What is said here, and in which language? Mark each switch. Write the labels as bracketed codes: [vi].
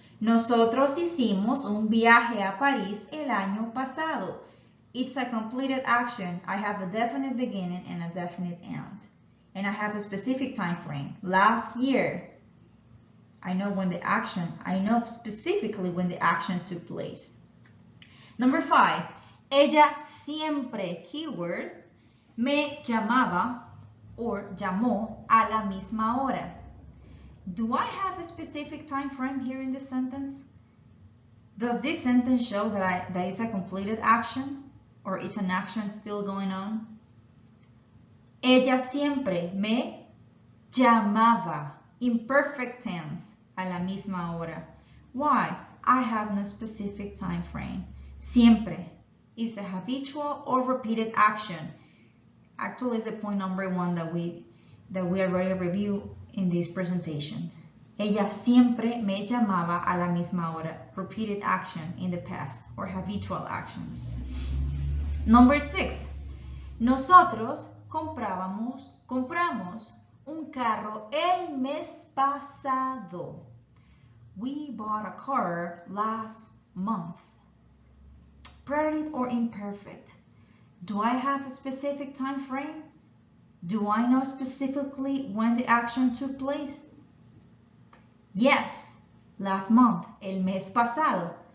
[es] Nosotros hicimos un viaje a París el año pasado. [en] It's a completed action. I have a definite beginning and a definite end. And I have a specific time frame. Last year. I know specifically when the action took place. Number 5. [es] Ella siempre, keyword, me llamaba or llamó a la misma hora. [en] Do I have a specific time frame here in this sentence? Does this sentence show that it's a completed action or is an action still going on? [es] Ella siempre me llamaba, imperfect tense, a la misma hora. [en] Why? I have no specific time frame. Siempre is a habitual or repeated action. Actually, it's the point number 1 that we already reviewed in this presentation. [es] Ella siempre me llamaba a la misma hora. [en] Repeated action in the past or habitual actions. Number 6. [es] Nosotros compramos un carro el mes pasado. [en] We bought a car last month. Preterite or imperfect? Do I have a specific time frame? Do I know specifically when the action took place? Yes, last month, [es] el mes pasado.